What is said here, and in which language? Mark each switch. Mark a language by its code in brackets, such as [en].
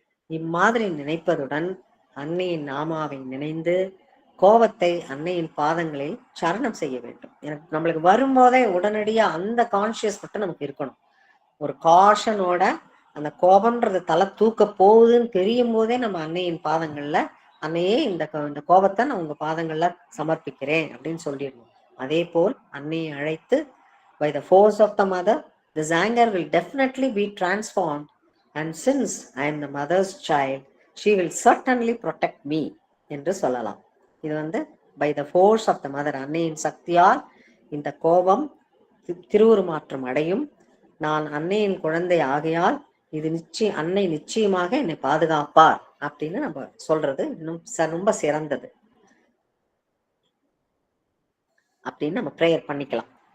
[ta] இம்மாதிரி நினைப்பதுடன் அன்னையின் நாமாவை நினைந்து கோபத்தை அன்னையின் பாதங்களில் சரணம் செய்ய வேண்டும். எனக்கு நம்மளுக்கு வரும்போதே உடனடியா அந்த கான்சியஸ் மட்டும் நமக்கு இருக்கணும். ஒரு காஷனோட அந்த கோபம்ன்றது தலை தூக்க போகுதுன்னு தெரியும் போதே நம்ம அன்னையின் பாதங்கள்ல, அன்னையே இந்த கோபத்தை நான் உங்க பாதங்கள்ல சமர்ப்பிக்கிறேன் அப்படின்னு சொல்லிடணும். அதே போல் அன்னையை அழைத்து, [en] by the force of the mother, this anger will definitely be transformed, and since I am the mother's child, she will certainly protect me [ta] என்று சொல்லலாம். இது [en] by the force of the mother, [ta] அன்னையின் சக்தியால் இந்த கோபம் திருவுருமாற்றம் அடையும். நான் அன்னையின் குழந்தை ஆகையால் இது அன்னை நிச்சயமாக என்னை பாதுகாப்பார் அப்படின்னு நம்ம சொல்றது இன்னும் ரொம்ப சிறந்தது அப்படின்னு நம்ம பிரேயர் பண்ணிக்கலாம்.